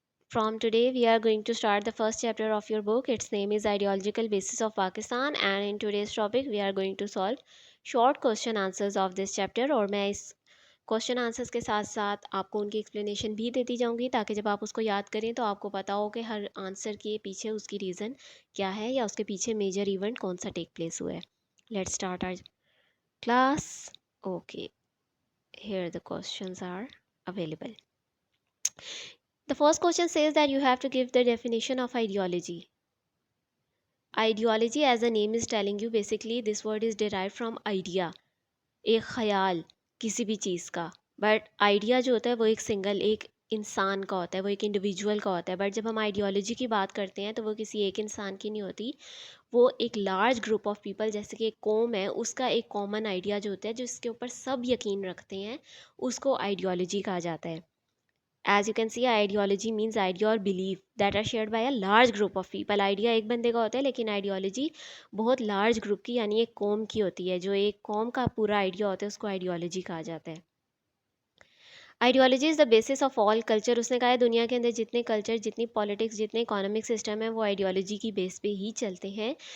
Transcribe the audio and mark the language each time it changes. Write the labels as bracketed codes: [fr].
[en] From today, we are going to start the first chapter of your book. Its name is Ideological Basis of Pakistan, and in today's topic, we are going to solve short question answers of this chapter. [hi] और मैं इस question answers के साथ साथ आपको उनकी explanation भी देती जाऊंगी ताकि जब आप उसको याद करें तो आपको पता हो कि हर आंसर के पीछे उसकी रीज़न क्या है या उसके पीछे मेजर इवेंट कौन सा टेक प्लेस हुआ है. [en] Let's start our class. Okay, here the questions are available. The first question says that you have to give the definition of ideology. Ideology, as the name is telling you, basically this word is derived from idea, [hi] एक ख्याल किसी भी चीज़ का. But idea जो होता है वो एक सिंगल एक इंसान का होता है, वो एक इंडिविजुअल का होता है. बट जब हम आइडियोलॉजी की बात करते हैं तो वो किसी एक इंसान की नहीं होती, वो एक लार्ज ग्रुप ऑफ पीपल, जैसे कि एक कौम है, उसका एक कॉमन आइडिया जो होता है जिसके ऊपर सब यकीन रखते हैं, उसको आइडियोलॉजी कहा जाता है. [en] As you can see, ideology means idea or belief that are shared by a large group of people. [hi] Idea एक बंदे का होता है लेकिन आइडियोलॉजी बहुत लार्ज ग्रुप की यानी एक कौम की होती है. जो एक कौम का पूरा आइडिया होता है उसको आइडियोलॉजी कहा जाता है. [en] Ideology is the basis of all culture. [hi] उसने कहा है दुनिया के अंदर जितने कल्चर, जितनी पॉलिटिक्स, जितने इकोनॉमिक सिस्टम है वो आइडियोलॉजी की बेस पे ही चलते हैं.